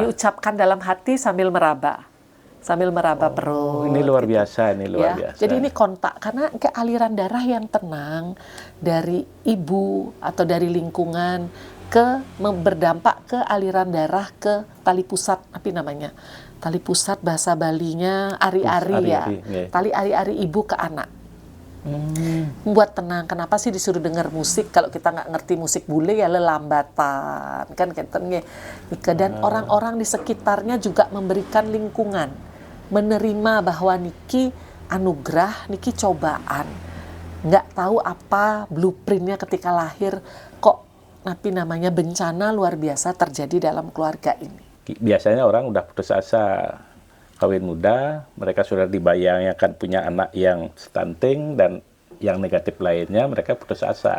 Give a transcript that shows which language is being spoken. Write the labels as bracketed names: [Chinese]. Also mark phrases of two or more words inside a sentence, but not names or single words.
[Indonesian] Diucapkan dalam hati sambil meraba perut. Ini luar gitu. biasa, ini luar biasa. Jadi ini kontak, karena ke aliran darah yang tenang dari ibu atau dari lingkungan berdampak ke aliran darah ke tali pusat, apa namanya? Tali pusat bahasa Balinya ari-ari ya. Tali ari-ari ibu ke anak. Membuat tenang. Kenapa sih disuruh dengar musik kalau kita nggak ngerti musik bule ya lelambatan kan katanya. Dan orang-orang di sekitarnya juga memberikan lingkungan, menerima bahwa niki anugerah, niki cobaan. Nggak tahu apa blueprintnya ketika lahir, kok tapi namanya bencana luar biasa terjadi dalam keluarga ini. Biasanya orang udah putus asa kawin muda, mereka sudah dibayangkan punya anak yang stunting dan yang negatif lainnya, mereka putus asa.